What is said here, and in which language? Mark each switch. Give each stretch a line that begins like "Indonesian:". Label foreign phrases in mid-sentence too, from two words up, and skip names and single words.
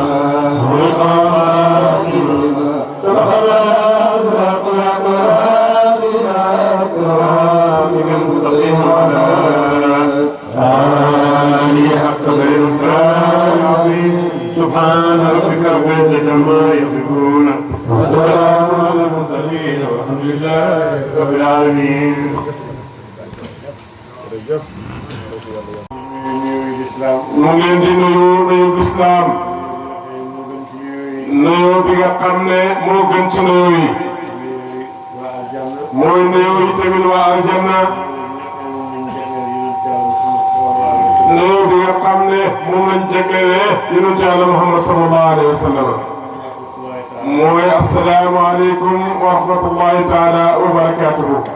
Arabic: والخاتم سبق الاسراق الاقوال صراطك المستقيم وعلى آله حق العظيم سبحان ربك رب العزة عما يصفون والسلام على المرسلين والحمد لله رب العالمين.
Wolof: mu ngi leen di nuyu lislaam nuyoo bi nga xam ne moo gën ci nuyoo yi mooy nuyoo yi tamit waa aljanna nuyoo bi nga xam ne moom lañ jaglelee yonent Yàlla Muhammad
Arabic: صلى الله عليه وسلم
Wolof: mooy
Arabic: السلام عليكم ورحمة الله تعالى وبركاته.